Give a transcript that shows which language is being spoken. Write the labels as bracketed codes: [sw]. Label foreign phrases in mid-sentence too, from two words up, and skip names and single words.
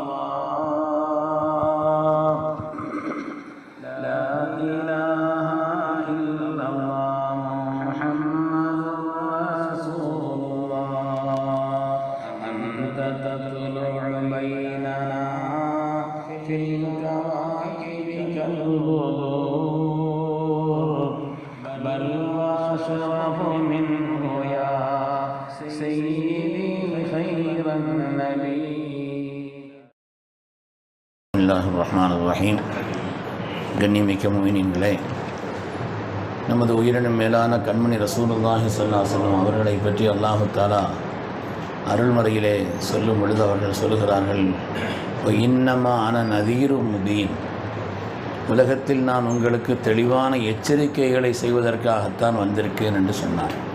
[ar] الله لا إله إلا الله محمد رسول الله أنت تطلع بيننا في الكواكب كالبدور بل وأشرف منه يا سيدي خير النبي. بسم الله الرحمن الرحيم. [ta] கண்ணியமிக்க முஃமினீன்களே, நமது உயிரினும் மேலான கண்மணி [ar] رسول الله صلى الله عليه وسلم [ta] அவர்களை பற்றி அல்லாஹு தஆலா அருள்மறையிலே சொல்லும் பொழுது அவர்கள் சொல்லுகிறார்கள், [ar] إنما أنا نذير مبين, [ta] உலகத்தில் நான் உங்களுக்கு தெளிவான எச்சரிக்கைகளை செய்வதற்காகத்தான் வந்திருக்கேன் என்று சொன்னார்.